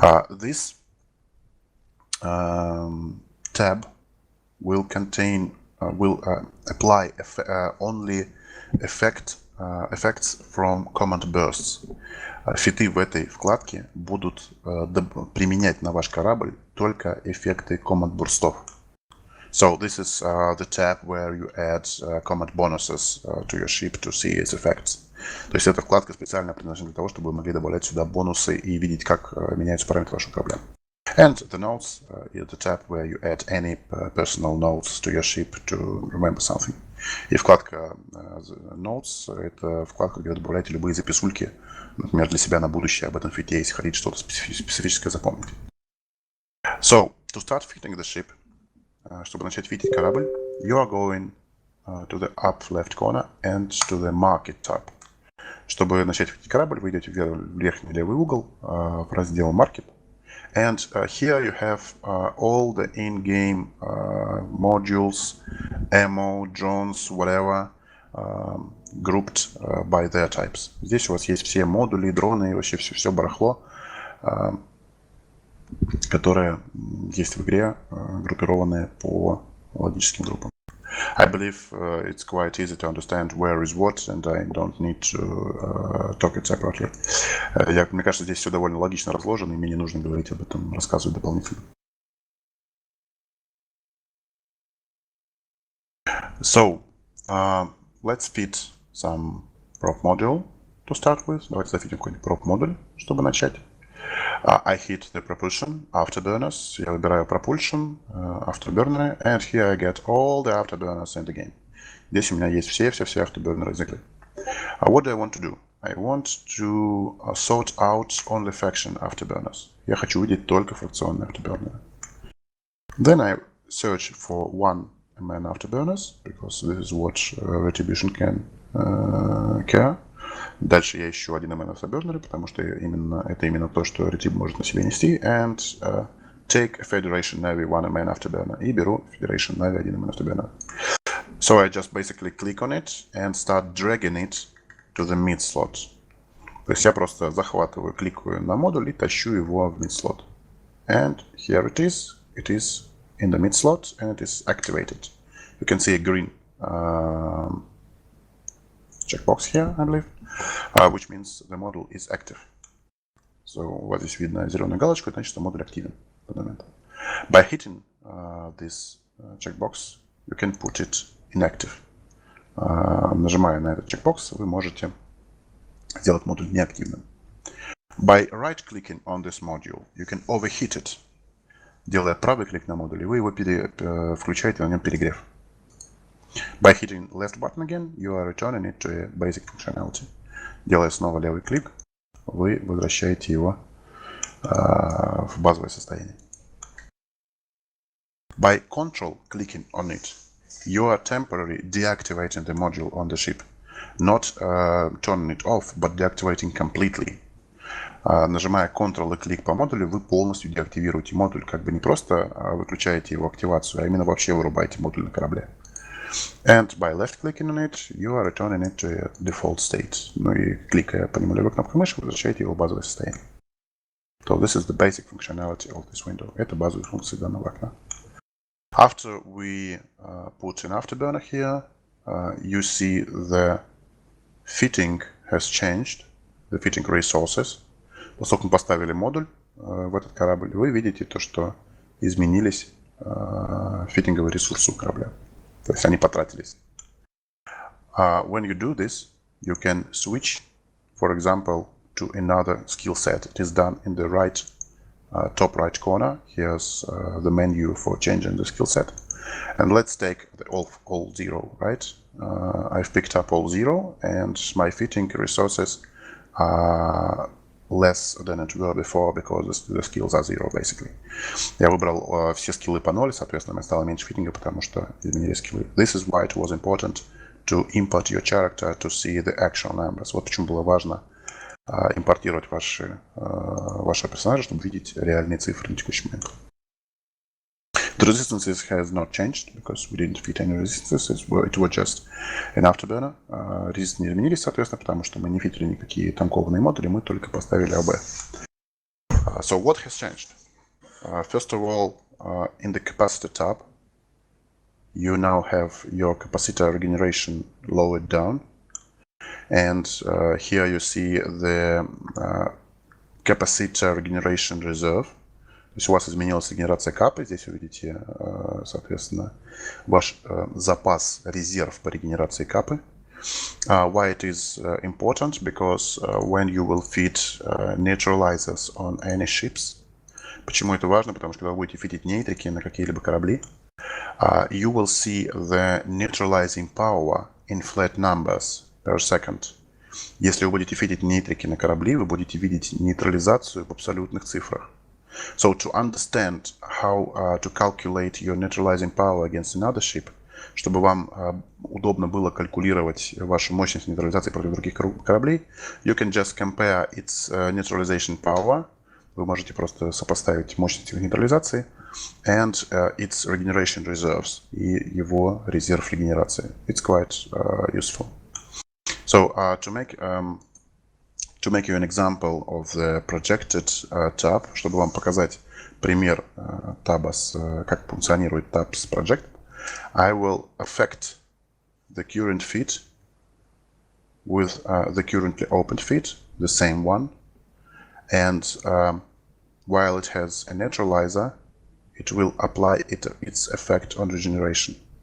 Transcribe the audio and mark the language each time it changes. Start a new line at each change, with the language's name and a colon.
English: This tab will contain, will apply only effects from command bursts.
Russian: Фиты в этой вкладке будут применять на ваш корабль только эффекты command бурстов.
English: So this is the tab where you add command bonuses to your ship to see its effects.
Russian: То есть эта вкладка специально предназначена для того, чтобы вы могли добавлять сюда бонусы и видеть, как меняются параметры вашего корабля.
English: And the notes is the tab where you add any personal notes to your ship to remember something.
Russian: И вкладка Notes — это вкладка, где вы добавляете любые записульки, например, для себя на будущее об этом фите, если хотите что-то специфическое запомнить.
English: So, to start fitting the ship,
Russian: чтобы начать фитить корабль,
English: you are going to the up left corner and to the market tab.
Russian: Чтобы начать фитить корабль, вы идете в верхний левый угол в раздел Market
English: And here you have all the in-game modules, ammo, drones, whatever, grouped by their types.
Russian: Здесь у вас есть все модули, дроны и вообще все барахло, которые есть в игре, группированные по логическим группам.
English: I believe it's quite easy to understand where is what, and I don't need to talk it separately.
Russian: Мне кажется, здесь все довольно логично разложено, и мне не нужно говорить об этом, рассказывать дополнительно.
English: So, let's fit some prop module to start with.
Russian: Давайте зафитим какой-нибудь prop модуль, чтобы начать.
English: I hit the propulsion afterburners.
Russian: Я выбираю propulsion, afterburner,
English: and here I get all the afterburners in the game.
Russian: Здесь у меня есть все afterburners из игры.
English: What do I want to do? I want to sort out only faction afterburners.
Russian: Я хочу увидеть только фракционные afterburners.
English: Then I search for one man afterburners, because this is what Retribution can care.
Russian: Дальше я ищу один MN afterburner, потому что это именно то, что Retrib может на себе нести.
English: And take a Federation Navy one MN afterburner.
Russian: И беру Federation Navy один MN afterburner.
English: So I just basically click on it and start dragging it to the mid slot.
Russian: То есть я просто захватываю, кликаю на модуль и тащу его в mid slot.
English: And here it is. It is in the mid slot and it is activated. You can see a green checkbox here, I believe, which means the model is active.
Russian: So вот здесь видно зеленую галочку, это значит, что модуль активен в данный момент.
English: By hitting this checkbox, you can put it inactive.
Russian: Нажимая на этот checkbox, вы можете сделать модуль неактивным.
English: By right-clicking on this module, you can overheat it.
Russian: Делая правый клик на модуле, вы его включаете на нем перегрев.
English: By hitting left button again, you are returning it to a basic functionality.
Russian: Делая снова левый клик, вы возвращаете его в базовое состояние.
English: By control clicking on it, you are temporarily deactivating the module on the ship. Not turning it off, but deactivating completely.
Russian: Нажимая Ctrl и клик по модулю, вы полностью деактивируете модуль. Как бы не просто выключаете его активацию, а именно вообще вырубаете модуль на корабле.
English: And by left clicking on it, you are returning it to a default state.
Russian: Ну и кликая по нему левой кнопкой мыши, вы возвращаете его в базовое состояние.
English: So this is the basic functionality of this window.
Russian: Это базовые функции данного окна.
English: After we put an afterburner here, you see the fitting has changed, the fitting resources.
Russian: Поскольку мы поставили модуль в этот корабль, вы видите то, что изменились фитинговые ресурсы у корабля. То есть они потратились.
English: When you do this, you can switch, for example, to another skill set. It is done in the right, top right corner. Here's the menu for changing the skill set. And let's take the all zero, right? I've picked up all zero, and my fitting resources are less than it were before, because the skills are zero, basically.
Russian: Я выбрал все скиллы по 0, соответственно, мне стало меньше фитинга, потому что изменились скиллы.
English: This is why it was important to import your character to see the actual numbers.
Russian: Вот почему было важно импортировать вашего персонажа, чтобы видеть реальные цифры на текущий момент.
English: The resistances has not changed, because we didn't fit any resistances, it was just an afterburner.
Russian: Резисты не изменились, соответственно, потому что мы не фитили никакие танкованные модули, мы только поставили АБ.
English: So what has changed? First of all, in the capacitor tab, you now have your capacitor regeneration lowered down. And here you see the capacitor regeneration reserve.
Russian: То есть у вас изменилась регенерация капы. Здесь вы видите, соответственно, ваш запас, резерв по регенерации капы.
English: Why it is important? Because when you will fit neutralizers on any ships.
Russian: Почему это важно? Потому что когда вы будете фитить нейтрики на какие-либо корабли,
English: you will see the neutralizing power in flat numbers per second.
Russian: Если вы будете фитить нейтрики на корабли, вы будете видеть нейтрализацию в абсолютных цифрах.
English: So to understand how to calculate your neutralizing power against another ship,
Russian: чтобы вам удобно было калькулировать вашу мощность нейтрализации против других кораблей,
English: you can just compare its neutralization power
Russian: вы можете просто сопоставить мощность его нейтрализации
English: and its regeneration reserves
Russian: и его резерв регенерации.
English: It's quite useful. So to make you an example of the projected tab,
Russian: чтобы вам показать пример таба, как функционирует таб с project,
English: I will affect the current feed with the currently opened feed, the same one, and while it has a neutralizer, it will apply its effect on regeneration.